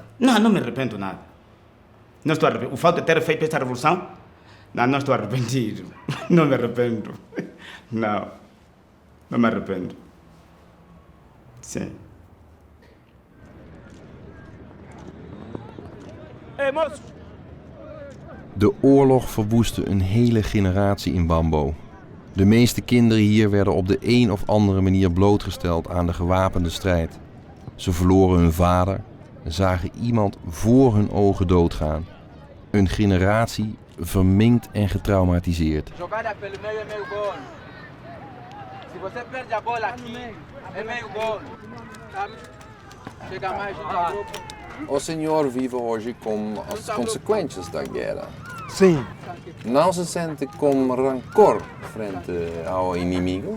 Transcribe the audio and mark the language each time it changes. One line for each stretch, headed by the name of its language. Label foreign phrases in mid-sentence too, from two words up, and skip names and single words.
Portuguese: Não me arrependo nada. Não estou arrependido. O fato de ter feito esta revolução, não estou arrependido. Não me arrependo. Não me arrependo. Sim. Hey, moço!
Dutch: De oorlog verwoestte een hele generatie in Bambo. De meeste kinderen hier werden op de een of andere manier blootgesteld aan de gewapende strijd. Ze verloren hun vader en zagen iemand voor hun ogen doodgaan. Een generatie verminkt en getraumatiseerd.
Portuguese: Jogada pelo meio é meio gol. Se você perde a bola aqui, é meio gol. Sabe? Chega mais junto ao grupo. O senhor vive hoje com as consequências da guerra. Sim. Não se sente com rancor frente ao inimigo?